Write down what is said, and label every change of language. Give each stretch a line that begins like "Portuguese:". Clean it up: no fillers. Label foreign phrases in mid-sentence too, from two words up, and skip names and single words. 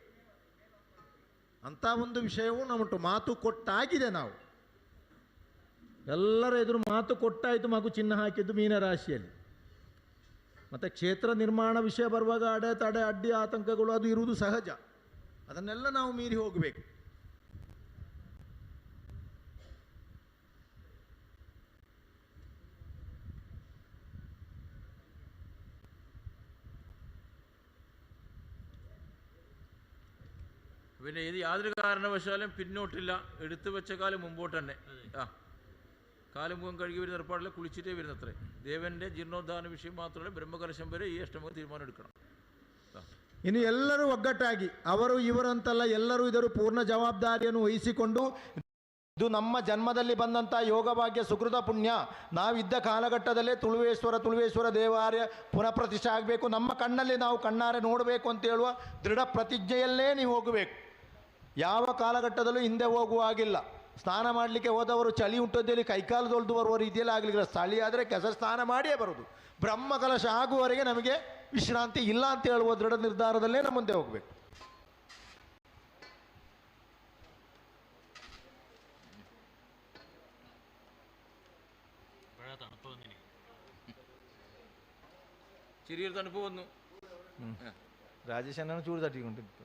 Kannada: ಅಂಥ ಒಂದು ವಿಷಯವೂ ನಮ್ಮುಂಟು. ಮಾತು ಕೊಟ್ಟಾಗಿದೆ. ನಾವು ಎಲ್ಲರ ಎದುರು ಮಾತು ಕೊಟ್ಟಾಯಿತು. ಮಗು ಚಿನ್ನ ಹಾಕಿದ್ದು ಮೀನರಾಶಿಯಲ್ಲಿ. ಮತ್ತು ಕ್ಷೇತ್ರ ನಿರ್ಮಾಣ ವಿಷಯ ಬರುವಾಗ ಅಡೆತಡೆ, ಅಡ್ಡಿ ಆತಂಕಗಳು ಅದು ಇರುವುದು ಸಹಜ. ಅದನ್ನೆಲ್ಲ ನಾವು ಮೀರಿ ಹೋಗಬೇಕು.
Malayalam: പിന്നെ ഇത് യാതൊരു കാരണവശാലും പിന്നോട്ടില്ല. എടുത്തു വെച്ച കാലം മുമ്പോട്ട് തന്നെ. കാലം മുഖം കഴുകി വരുന്ന ഏർപ്പാടില്ല, കുളിച്ചിട്ടേ വരുന്നത്രേ. ദേവന്റെ ജീർണോദ്ധാരണ വിഷയം മാത്രമല്ല, ബ്രഹ്മകലശം വരെ
Kannada: ಈ ಅಷ್ಟಮಕ್ಕೆ ತೀರ್ಮಾನ
Malayalam: എടുക്കണം.
Kannada: ಇನ್ನು ಎಲ್ಲರೂ ಒಗ್ಗಟ್ಟಾಗಿ, ಅವರು ಇವರಂತಲ್ಲ, ಎಲ್ಲರೂ ಇದರ ಪೂರ್ಣ ಜವಾಬ್ದಾರಿಯನ್ನು ವಹಿಸಿಕೊಂಡು ಇದು ನಮ್ಮ ಜನ್ಮದಲ್ಲಿ ಬಂದಂಥ ಯೋಗಭಾಗ್ಯ ಸುಕೃತ ಪುಣ್ಯ. ನಾವಿದ್ದ ಕಾಲಘಟ್ಟದಲ್ಲೇ ತುಳುವೇಶ್ವರ ದೇವಾಲಯ ಪುನಃ ಪ್ರತಿಷ್ಠೆ ಆಗಬೇಕು, ನಮ್ಮ ಕಣ್ಣಲ್ಲಿ ನಾವು ಕಣ್ಣಾರೆ ನೋಡಬೇಕು ಅಂತ ಹೇಳುವ ದೃಢ ಪ್ರತಿಜ್ಞೆಯಲ್ಲೇ ನೀವು ಹೋಗಬೇಕು. ಯಾವ ಕಾಲಘಟ್ಟದಲ್ಲೂ ಹಿಂದೆ ಹೋಗುವಾಗಿಲ್ಲ. ಸ್ನಾನ ಮಾಡಲಿಕ್ಕೆ ಹೋದವರು ಚಳಿ ಉಂಟಂತೇಳಿ ಕೈಕಾಲು ತೊಳೆದು ಬರುವ ರೀತಿಯಲ್ಲಿ ಆಗಲಿಲ್ಲ. ಚಳಿ ಆದರೆ ಕೆಸರು ಸ್ನಾನ ಮಾಡಿಯೇ ಬರೋದು. ಬ್ರಹ್ಮಕಲಶ ಆಗುವವರೆಗೆ ನಮಗೆ ವಿಶ್ರಾಂತಿ ಇಲ್ಲ ಅಂತ ಹೇಳುವ ದೃಢ ನಿರ್ಧಾರದಲ್ಲೇ ನಮ್ಮ ಮುಂದೆ ಹೋಗಬೇಕು.
Malayalam: ചെറിയൊരു തണുപ്പ് വന്നു. രാജേഷ് എന്നാണ് ചൂട് തട്ടിക്കൊണ്ടിരിക്കുന്നത്.